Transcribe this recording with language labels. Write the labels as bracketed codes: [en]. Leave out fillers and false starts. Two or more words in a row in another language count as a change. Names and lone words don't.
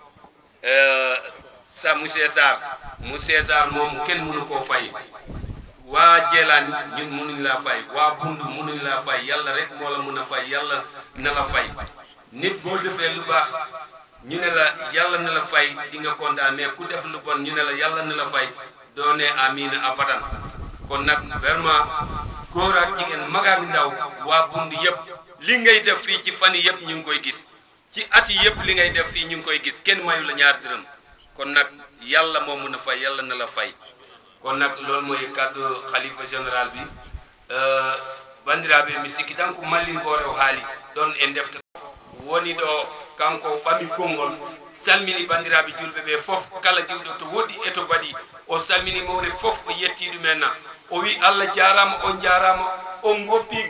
[wo] sa monsieur Sarr moom kenn mënu koo fay waa Jeelaani ñun mënuñ laa fay waa Bundu mënuñ laa fay yàlla rek moo la mën a fay yàlla na la fay nit boo defee lu baax ñu ne la yàlla na la fay di nga kontaan mais ku def lu bon ñu ne la yàlla na la fay doo ne amiin abadan kon nag vraiment góor ak jigéen mag ak ndaw waa Bundu yëpp li ngay def fii ci fan yii yëpp ñu ngi koy gis ci at yi yëpp li ngay def fii ñu ngi koy gis kenn mayu la ñaar dërëm kon nag yàlla moo mën a fay yàlla na la fay kon nag loolu mooy kàddu xalifa général bi bandiraɓe mi sikki [ff] tan ko mallinkore o haali ɗon en defta woni ɗo kanko ɓami konngol salmini bandiraɓe julɓe ɓe fof kala jiwɗo to woɗɗi e to baɗi o salmini mawne fof o yetti ɗumen o wi Allah jarama on jarama on goppi